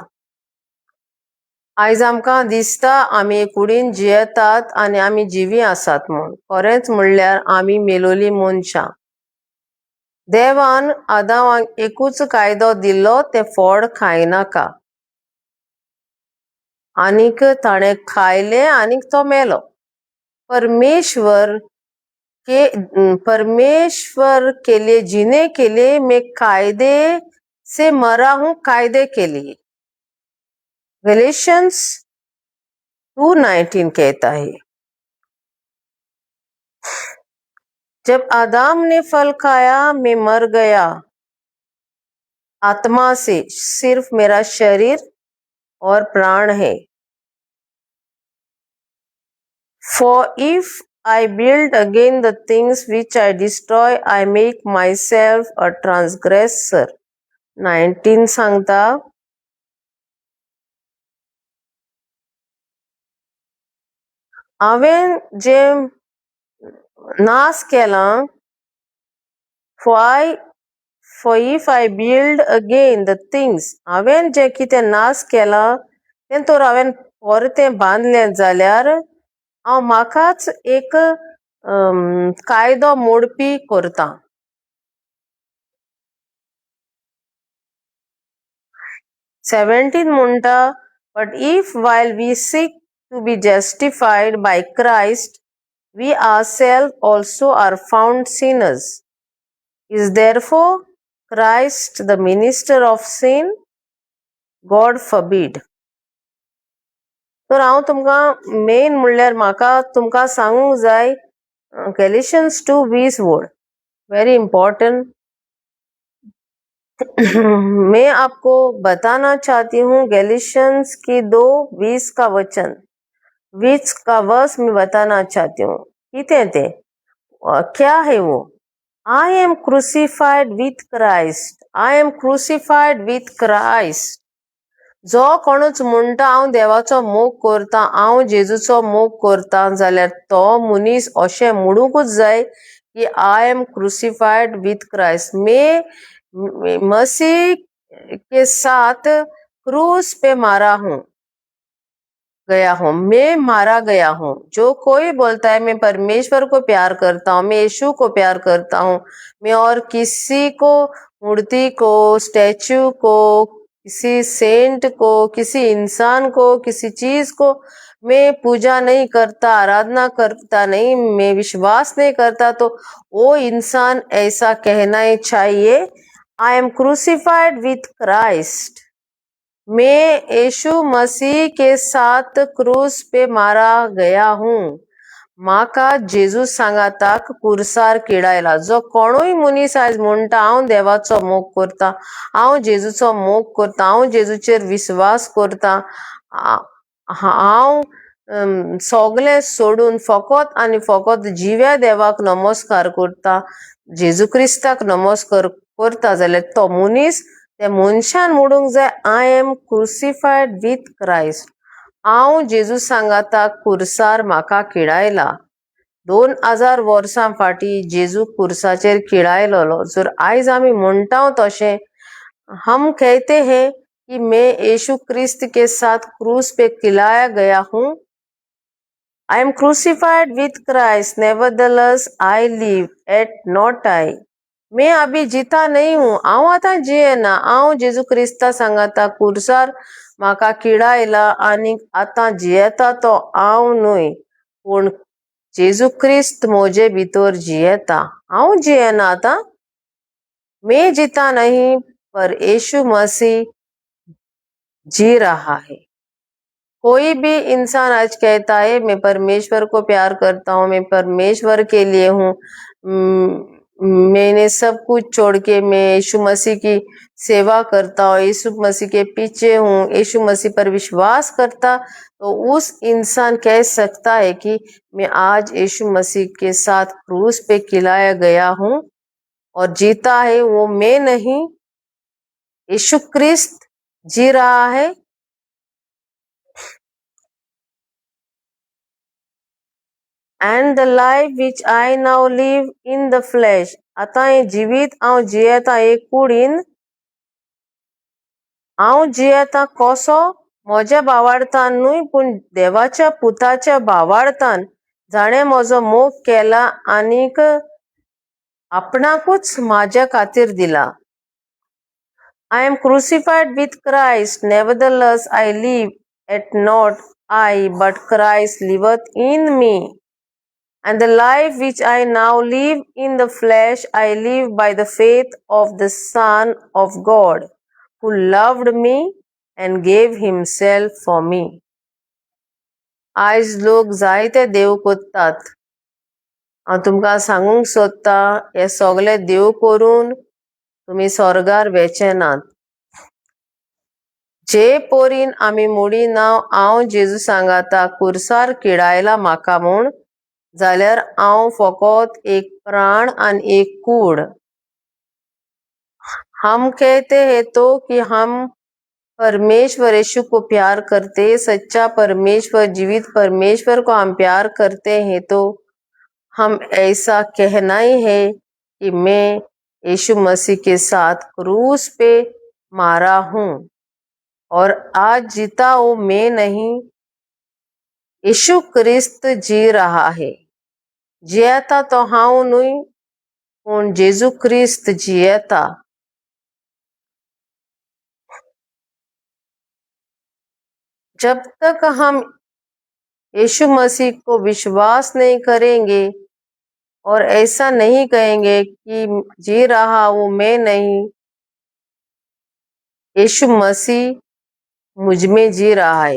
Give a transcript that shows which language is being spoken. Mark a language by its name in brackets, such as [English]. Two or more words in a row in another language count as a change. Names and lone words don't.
[Konkani] आयज आमकां दिसता आमी कुडीन जियेतात आनी आमी जिवी आसात म्हूण, खरेंच म्हणल्यार आमी मेलोली मनशां। देवान आदामाक एकूच कायदो दिल्लो, तें फळ खायनाका। आनीक ताणें खायलें आनीक तो मेलो. [Hindi] परमेश्वर के लिए जीने के लिए मैं कायदे से मरा हूं, कायदे के लिए. गैलेशियंस 2:19 कहता है, जब आदम ने फल खाया मैं मर गया आत्मा से, सिर्फ मेरा शरीर और प्राण है. [English] For if I build again the things which I destroy, I make myself a transgressor. [Konkani] 19 सांगता, हांवें जे नाश केला, [English] for if I build again the things, [Konkani] हांवें जे कितें नाश केला तें तर हांवें परतें बांदलें जाल्यार हांव म्हाकाच एक कायदो मोडपी करता. 17 म्हणटा, [English] but if while we seek to be justified by Christ, we ourselves also are found sinners, is therefore Christ the minister of sin? God forbid. [Konkani] तर हांव तुमकां मेन म्हणल्यार म्हाका तुमकां सांगूंक जाय गैलेशियंस 2:20 [English] word, very important. [Hindi] मैं आपको बताना चाहती हूँ गैलेशियंस की 2:20 का वचन, 20 का वर्स में बताना चाहती हूँ. [Konkani] कितें ते [Hindi] क्या है वो? [English] I am crucified with Christ. I am crucified with Christ. [Konkani] जो कोणूच म्हणटा हांव देवाचो मोग करता, हांव जेजूचो मोग करता, जाल्यार तो मनीस अशें म्हणूंकूच जाय की [English] I am crucified with Christ. [Hindi] मैं मसीह के साथ क्रूस पे मैं मारा गया हूँ. जो कोई बोलता है मैं परमेश्वर को प्यार करता हूँ, मैं यीशु को प्यार करता हूँ, मैं और किसी को, मूर्ति को, स्टैचू को, किसी सेंट को, किसी इंसान को, किसी चीज को मैं पूजा नहीं करता, आराधना करता नहीं, मैं विश्वास नहीं करता, तो वो इंसान ऐसा कहना ही चाहिए, [English] I am crucified with Christ. [Hindi] मैं यीशु मसीह के साथ क्रूस पे मारा गया हूँ. [Konkani] म्हाका जेजू सांगाताक कुर्सार किडायला. जो कोणूय मनीस आयज म्हणटा हांव देवाचो मोग करता, हांव जेजूचो मोग करता, हांव जेजूचेर विश्वास करता, हांव सगळें सोडून फकत आनी फकत जिव्या देवाक नमस्कार करता, जेजू क्रिस्ताक नमस्कार करता, जाल्यार तो मनीस त्या मनशान म्हणूंक जाय [English] I am crucified with Christ. [Konkani] हांव जेजू सांगाता कुर्सार म्हाका किडायला. 2000 वर्सां फाटी जेजू कुर्साचेर किडायलोलो. जर आयज आमी म्हणटा तशें, [Hindi] हम कहते हैं कि मैं यीशु क्रिस्त के साथ क्रूस पे खिलाया गया हूँ. [English] I am crucified with Christ, nevertheless I live, yet not I. [Hindi] मैं अभी जीता नहीं हूँ, [Konkani] हांव आतां जियेना, हांव जेजू क्रिस्ता सांगाता कुर्सार म्हाका किडायला आनी आतां जियेता तो हांव न्हय, पूण जेजू क्रिस्त म्हजे भितर जियेता. हांव जियेना आतां, [Hindi] मैं जीता नहीं पर यीशु मसीह जी रहा है. कोई भी इंसान आज कहता है मैं परमेश्वर को प्यार करता हूँ, मैं परमेश्वर के लिए हूँ, मैंने सब कुछ छोड़ के मैं यीशु मसीह की सेवा करता हूँ, यीशु मसीह के पीछे हूँ, यीशु मसीह पर विश्वास करता, तो उस इंसान कह सकता है कि मैं आज यीशु मसीह के साथ क्रूस पे खिलाया गया हूँ और जीता है वो मैं नहीं, यीशु क्रिस्त जी रहा है. [English] And the life which I now live in the flesh. [Konkani] आता हे जिवीत हांव जियेता एक कुडीन, हांव जियेता कसो? म्हज्या भावार्थान न्हय, पूण देवाच्या पुताच्या भावार्थान, जाणें म्हजो मोग केला आनीक आपणाकूच म्हाज्या खातीर दिला. I am crucified with Christ, nevertheless I live, Yet not I, but Christ liveth in me. And the life which I now live in the flesh, I live by the faith of the Son of God, who loved me and gave himself for me. आयज लोक जायते देव कोत्तात. हांव तुमकां सांगूंक सोदता, हे सगळे देव करून तुमी स्वर्गार वेचे नात. जे पोरीन आमी मोडीना हांव जेजू सांगाता कुर्सार किडायला म्हाका म्हूण, जाल्यार हांव फकत एक प्राण आनी एक कूड. [Hindi] हम कहते हैं तो कि हम परमेश्वर यीशु को प्यार करते, सच्चा परमेश्वर, जीवित परमेश्वर को हम प्यार करते हैं, तो हम ऐसा कहना ही है कि मैं यीशु मसीह के साथ क्रूस पे मारा हूँ और आज जीता हूँ मैं नहीं, यीशु क्रिस्त जी रहा है. [Konkani] जियता तो हांव न्हय, पूण जेजू क्रिस्त जियता. [Hindi] जब तक हम यीशु मसीह को विश्वास नहीं करेंगे और ऐसा नहीं कहेंगे कि जी रहा हूँ मैं नहीं, यीशु मसीह मुझ में जी रहा है.